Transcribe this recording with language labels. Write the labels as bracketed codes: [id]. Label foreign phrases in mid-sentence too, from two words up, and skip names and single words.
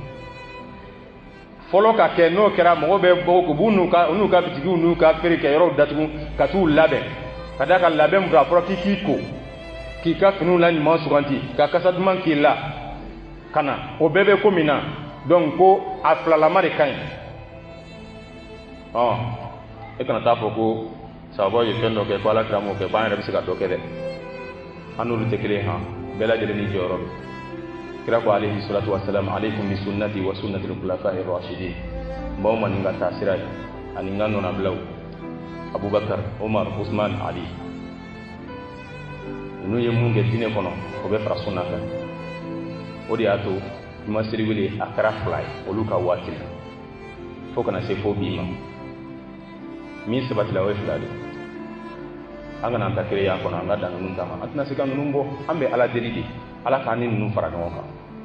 [bm] fɔlɔ ka kɛ n'o kɛra mɔgɔw bɛ bɔ u b'u n'u ka bitigiw n'u ka feere kɛ yɔrɔw datugu ka t'u labɛn ka da ka labɛn mun a fɔra k'i ko k'i ka finiw la ɲuman suganti ka kasa duman k'i la ka na o bɛɛ bɛ ko min na donc ko a filalama de ka ɲi e kana taa fɔ ko sababu ye fɛn dɔ kɛ ko ala kira m'o kɛ ko an yɛrɛ bɛ se ka dɔ kɛ dɛ an n'olu tɛ kelen han bɛɛ lajɛlen ni jɔyɔrɔ don kira ko [ar] عليه الصلاة والسلام عليكم بسنتي وسنة الخلفاء الراشدين [bm] mbaw man nga ta sira ani nga nona blaw Abubakar Omar Usman Ali nu ye mun kɛ diinɛ kɔnɔ o bɛ fara sunna kan o de y'a to ma siri wele a kɛra 2 ye olu ka waati la fo kana se fo bi ma min sabatila o ye 2 de an kana an ta keleya kɔnɔ an ka dan ninnu ta ma an tɛna se ka ninnu bɔ an bɛ ala deli de ala k'an ni ninnu fara ɲɔgɔn kan